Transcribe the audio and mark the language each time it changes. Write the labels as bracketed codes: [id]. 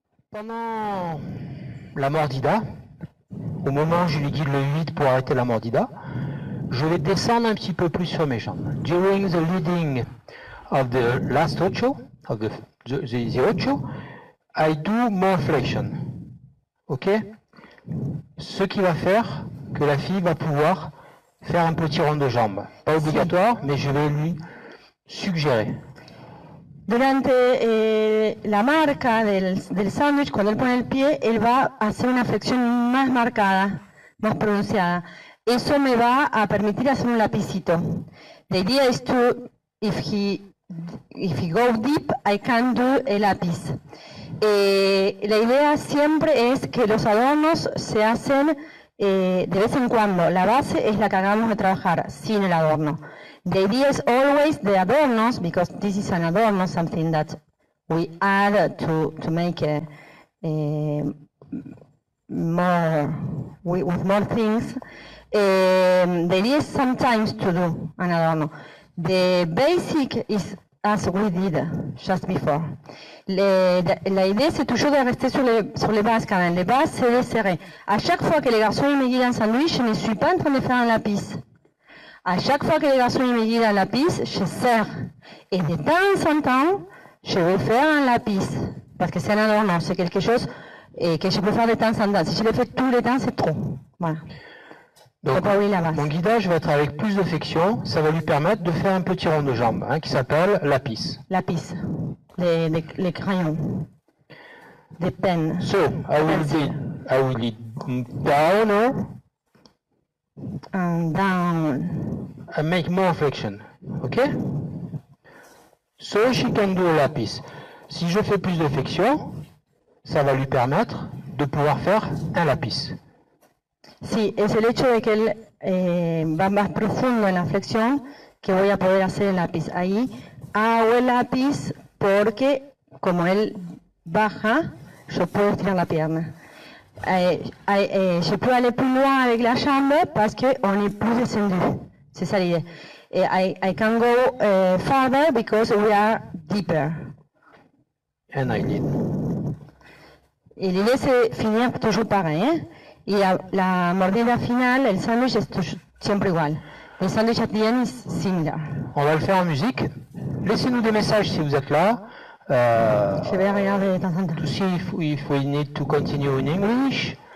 [fr] Pendant la mordida, au moment où je lui guide le 8 pour arrêter la mordida, je vais descendre un petit peu plus sur mes jambes. [en] During the leading of the last ocho, of the ocho, I do more flexion. Ok? [fr] Ce qui va faire que la fille va pouvoir faire un petit rond de jambes. Pas obligatoire, mais je vais lui suggérer. [es] Durante la marca del sándwich, cuando él pone el pie, él va a hacer una flexión más marcada, más pronunciada. Eso me va a permitir hacer un lapicito. [en] The idea is to, if he go deep, I can do a lápiz. [es] La idea siempre es que los adornos se hacen de vez en cuando. La base es la que acabamos de trabajar, sin el adorno. [en] The idea is always the adornos, because this is an adorno, something that we add to make more with more things. The idea is sometimes to do an adorno. The basic is as we did just before. [fr] La idée, c'est toujours de rester sur les bases quand même. Les bases, c'est de serrer. À chaque fois que les garçons me guident un sandwich, je ne suis pas en train de faire un lapis. À chaque fois que les garçons me guident un lapis, je serre. Et de temps en temps, je vais faire un lapis. Parce que c'est un adorno, c'est quelque chose que je peux faire de temps en temps. Si je le fais tous les temps, c'est trop. Voilà. Donc, mon guidage va être avec plus de flexion, ça va lui permettre de faire un petit rond de jambe qui s'appelle lapis. Lapis, les crayons, des pennes. [en] So, I will lead down or down. And make more flexion, okay? So she can do a lapis. [fr] Si je fais plus de flexion, ça va lui permettre de pouvoir faire un lapis. [es] Sí, es el hecho de que él va más profundo en la flexión que voy a poder hacer el lápiz. Ahí hago el lápiz porque como él baja, yo puedo estirar la pierna. [fr] Je peux aller plus loin avec la jambe parce qu'on est plus descendu. C'est ça l'idée. [en] I can go farther because we are deeper. And I did. [fr] Et l'idée c'est finir toujours pareil. Hein? [es] Y la mordida final, el sándwich es siempre igual. [en] El sándwich at the end is similar. [fr] On va le faire en musique. Laissez-nous des messages si vous êtes là. Je vais regarder de temps en temps. [en] To see if we need to continue in English.